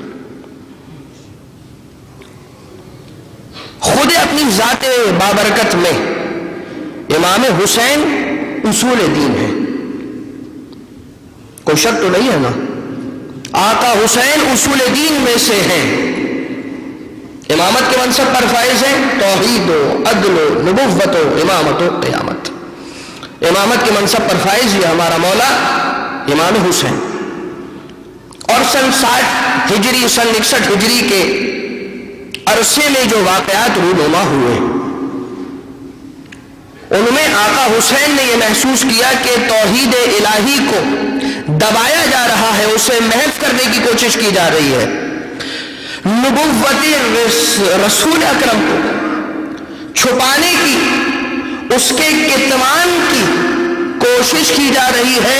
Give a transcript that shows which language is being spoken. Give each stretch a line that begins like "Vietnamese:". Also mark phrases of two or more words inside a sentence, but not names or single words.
Urdu: خود اپنی ذات بابرکت میں امام حسین اصول دین ہے، کوئی شک تو نہیں ہے نا؟ آقا حسین اصول دین میں سے ہیں، امامت کے منصب پر فائز ہیں، توحید و عدل و نبوت و امامت و قیامت۔ امامت کے منصب پر فائز یہ ہمارا مولا امام حسین، اور سن 60 ہجری سن 61 ہجری کے عرصے میں جو واقعات رونما ہوئے ان میں آقا حسین نے یہ محسوس کیا کہ توحید الہی کو دبایا جا رہا ہے، اسے محو کرنے کی کوشش کی جا رہی ہے، نبوت رسول اکرم کو چھپانے کی، اس کے کتمان کی کوشش کی جا رہی ہے۔